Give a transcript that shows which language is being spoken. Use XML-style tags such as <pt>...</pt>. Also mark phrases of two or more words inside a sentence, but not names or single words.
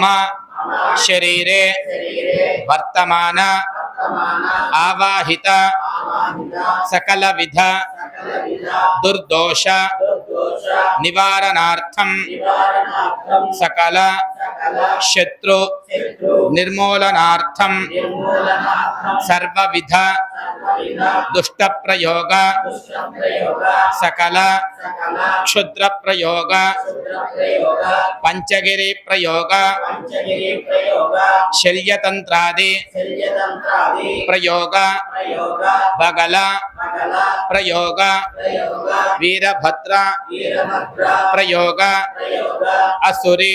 <sa>शरीरे वर्तमान आवाहित सकलविध दुर्दोष निवारणार्थं सकल शत्रु निर्मूलनार्थं सर्वविध दुष्ट प्रयोग सकल क्षुद्र प्रयोग पंचगिरि प्रयोग शल्यतंत्रादि प्रयोग बगल प्रयोग वीरभद्र प्रयोग असुरी</sa>